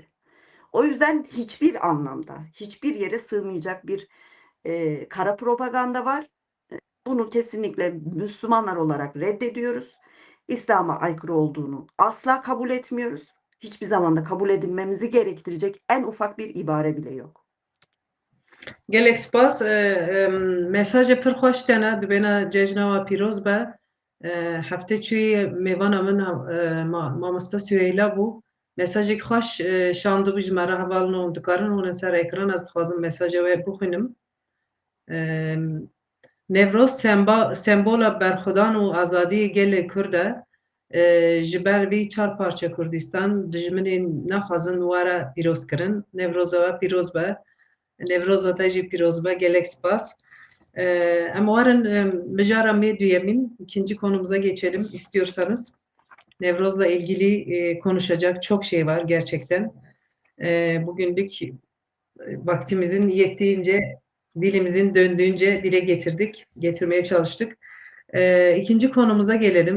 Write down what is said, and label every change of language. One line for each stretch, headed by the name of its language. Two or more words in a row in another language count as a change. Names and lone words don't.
Turkish: O yüzden hiçbir anlamda, hiçbir yere sığmayacak bir kara propaganda var. Bunu kesinlikle Müslümanlar olarak reddediyoruz. İslam'a aykırı olduğunu asla kabul etmiyoruz. Hiçbir zaman da kabul edilmemizi gerektirecek en ufak bir ibare bile yok.
Kurdish: Gelek spas mesajê pir xweş tene dibêne cejna we pîroz be. Hefte çûyî mêvana min mamosta Süheyla bû. Mesajek xweş şandibû ji me re hevalino dikarin hûne ser ekran ez dixwazim mesaja wê bixwînim. Nevroz sembola berxwedan û azadiyê gelê Kurd e. Ji ber vî çar parça Kurdistan dijminên naxwazin were pîrozkirin. Nevroza we pîroz be. Nevroza te jî pîroz be. Gelek spas. Em warin mijara mê duyemîn.
Turkish: İkinci konumuza geçelim istiyorsanız. Nevroz'la ilgili konuşacak çok şey var gerçekten. Bugünlük vaktimizin yettiğince, dilimizin döndüğünce dile getirmeye çalıştık. İkinci konumuza gelelim.